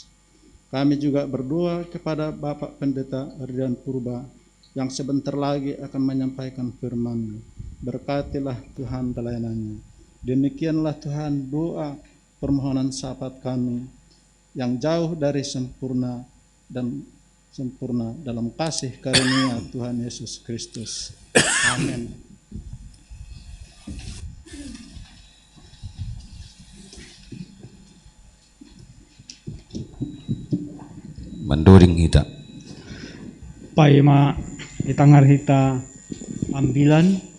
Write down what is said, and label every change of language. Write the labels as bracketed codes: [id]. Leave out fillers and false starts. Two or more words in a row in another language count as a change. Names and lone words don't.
[id] Kami juga berdoa kepada Bapak Pendeta Ridan Purba yang sebentar lagi akan menyampaikan firman-Mu. Berkatilah Tuhan pelayanannya. Demikianlah Tuhan doa permohonan sahabat kami yang jauh dari sempurna dan sempurna dalam kasih karunia Tuhan Yesus Kristus. Amin. [bts] Mandoring hita. Paima itangar hita ambilan.